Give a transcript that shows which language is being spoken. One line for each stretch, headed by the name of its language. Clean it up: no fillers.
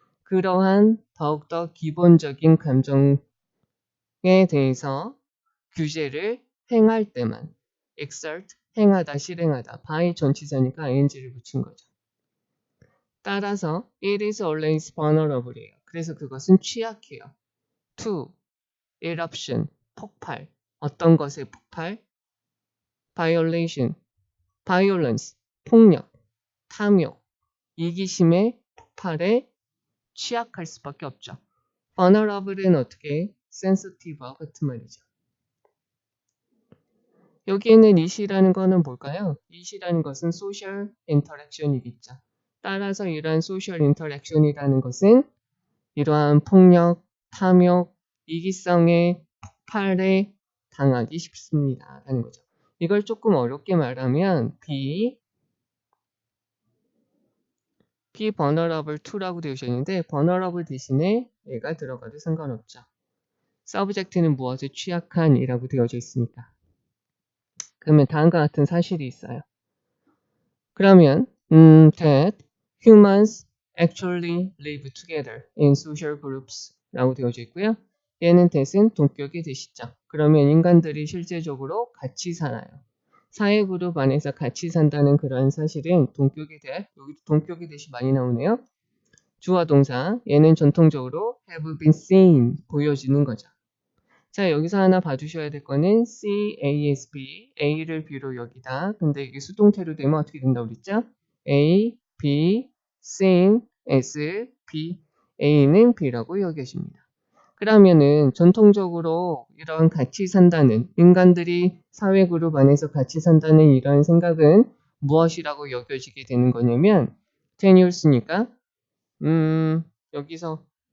Korean: 그러한 더욱더 기본적인 감정에 대해서 규제를 행할 때만 exert, 행하다, 실행하다, by 전치사니까 ing를 붙인 거죠. 따라서
English: it is always vulnerable이에요.
Korean: 그래서 그것은 취약해요. to, eruption, 폭발, 어떤 것의 폭발, violation, violence, 폭력, 탐욕, 이기심의 폭발에 취약할 수밖에 없죠. vulnerable은 어떻게? sensitive와 같은 말이죠. 여기에는 it이라는 거는 뭘까요? it이라는 것은 social interaction이겠죠. 따라서 이러한 social interaction이라는 것은 이러한 폭력, 탐욕, 이기성의 폭발에 당하기 쉽습니다. 라는 거죠. 이걸 조금 어렵게 말하면 vulnerable to라고 되어 있는데 vulnerable 대신에 얘가 들어가도 상관없죠. subject는 무엇에 취약한 이라고 되어져 있으니까. 그러면 다음과 같은 사실이 있어요. 그러면
English: that humans actually live together in social groups
Korean: 라고 되어져 있고요. 얘는 that은 동격의 that이죠. 그러면 인간들이 실제적으로 같이 살아요. 사회 그룹 안에서 같이 산다는 그런 사실은 동격의 that, 여기도 동격의 that이 많이 나오네요. 주어 동사, 얘는 전통적으로 have been seen, 보여지는 거죠. 자, 여기서 하나 봐주셔야 될 거는 CASB, A를 B로 여기다. 근데 이게 수동태로 되면 어떻게 된다고 그랬죠? A, B, seen as B, A는 B라고 여겨집니다. 그러면은 전통적으로 이런 같이 산다는, 인간들이 사회 그룹 안에서 같이 산다는 이런 생각은 무엇이라고 여겨지게 되는 거냐면 tenuous니까 여기서